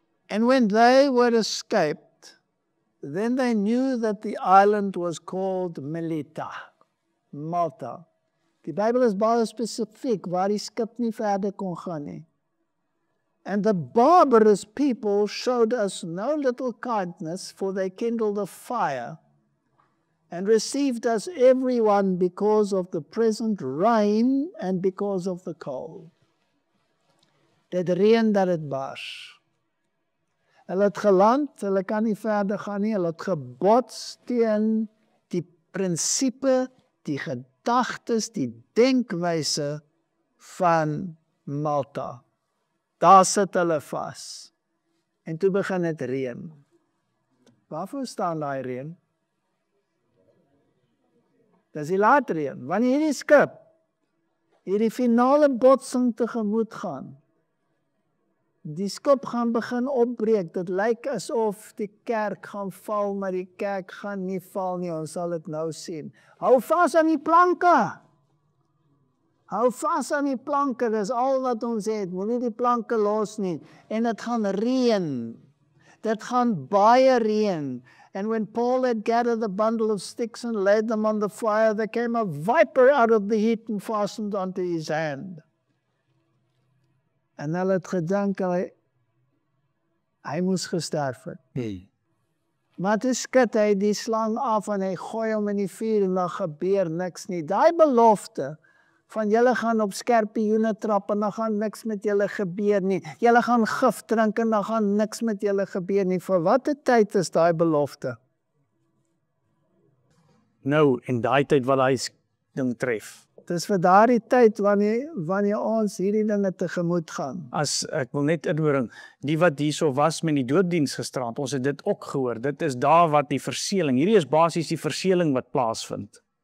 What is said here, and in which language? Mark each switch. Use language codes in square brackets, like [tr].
[en] And when they were escaped, then they knew that the island was called Melita, Malta. [af] Die Bybel is baie spesifiek waar die skip nie verder kon gaan nie. [en] And the barbarous people showed us no little kindness, for they kindled a fire and received us everyone because of the present rain and because of the cold. [af] Dit reën dat dit bars. Hulle het geland, hulle kan nie verder gaan nie, hulle het gebots teen die prinsipe, die gedagtes, die denkwyse van Malta. Daar sit hulle vas. En toe begin dit reën. Waarvoor staan daai reën? Dis die laat reën. Wanneer hierdie skip hierdie finale botsing tegemoet gaan, die skip gaan begin opbreek. Dit lyk asof die kerk gaan val, maar die kerk gaan nie val nie. Ons sal dit nou sien. Hou vas aan die planke. Hou vas aan die planke. Dis al wat ons het. Moenie die planke los nie. En dit gaan reën. Dit gaan baie reën. [en] And when Paul had gathered the bundle of sticks and laid them on the fire, there came a viper out of the heat and fastened onto his hand. [af] En hulle het gedink hy moes gesterf het. Maar toe skud hy die slang af en hy gooi hom in die vuur en dan gebeur niks nie. Daai belofte van julle gaan op skorpioene trap en dan gaan niks met julle gebeur nie. Julle gaan gif drink en dan gaan niks met julle gebeur nie. Vir watter tyd is daai belofte? Nou, in daai tyd wat hy ding tref. Dis vir daardie tyd wanneer ons hierdie dinge tegemoet gaan. As ek wil net inbring, die wat hierso was met die doopdiens gisterand, ons het dit ook gehoor. Dit is daar wat die verseëling, hierdie is basies die verseëling wat plaasvind.